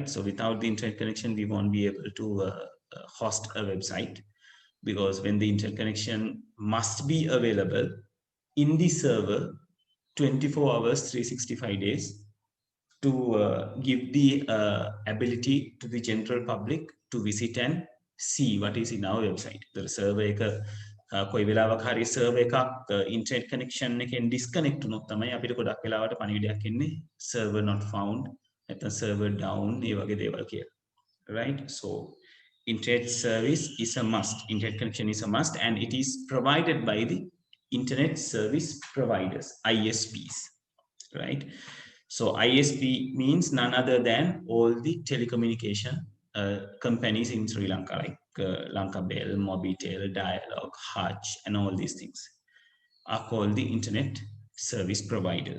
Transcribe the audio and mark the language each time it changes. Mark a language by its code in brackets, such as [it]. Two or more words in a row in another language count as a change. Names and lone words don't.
[en] So without the internet connection we won't be able to host a website, because when the internet connection must be available in the server 24 hours 365 days to give the ability to the general public to visit and see what is in our website. The server [si] එක කොයි වෙලාවක හරි server එකක් [en] internet connection [si] එකෙන් disconnect වුණොත් තමයි අපිට ගොඩක් වෙලාවට පණිවිඩයක් එන්නේ [en] server not found [si] නැත්නම් [en] server down [si] ඒ වගේ දේවල් කියලා, [en] right? So internet service is a must, internet connection is a must, and it is provided by the internet service providers, ISPs, right? So ISP means none other than all the telecommunication companies in Sri Lanka, like Lanka Bell, Mobitel, Dialog, Hutch, and all these things are called the internet service providers.